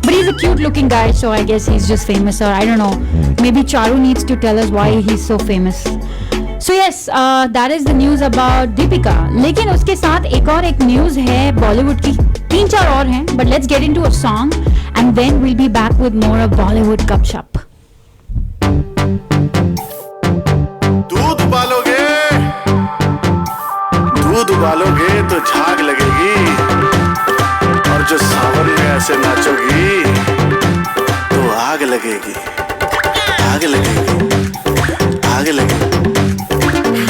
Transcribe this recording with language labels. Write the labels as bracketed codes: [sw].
[en] But he's a cute-looking guy, so I guess he's just famous. Or I don't know. Maybe Charu needs to tell us why he's so famous. So yes, that is the news about Deepika. [hi] लेकिन उसके साथ एक news है Bollywood की. 3-4 और हैं. [en] But let's get into a song, and then we'll be back with more of Bollywood Gupshup. [hi] दूध उबालोगे तो झाग लगेगी, और जो सावन में ऐसे नाचोगी तो आग लगेगी, आग लगेगी, आग लगेगी.